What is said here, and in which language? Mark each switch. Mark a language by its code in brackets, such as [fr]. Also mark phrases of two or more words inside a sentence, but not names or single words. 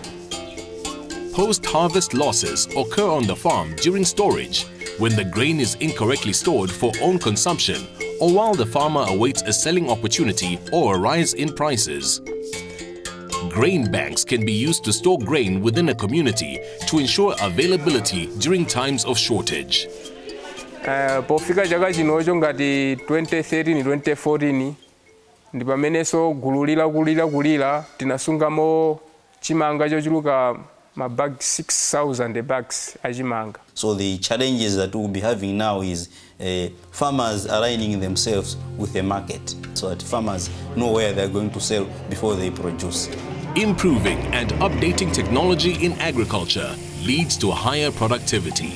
[en] Post-harvest losses occur on the farm during storage, when the grain is incorrectly stored for own consumption or while the farmer awaits a selling opportunity or a rise in prices. Grain banks can be used to store grain within a community to ensure availability during times of shortage. [ny] Pofika chaka chinocho ngati 2013-2014 ndi pamenenso gululira tinasungamo chimanga chochuluka mabag 6,000 bags achimanga. [en] So the challenges that we'll be having now is farmers aligning themselves with the market so that farmers know where they're going to sell before they produce. Improving and updating technology in agriculture leads to higher productivity.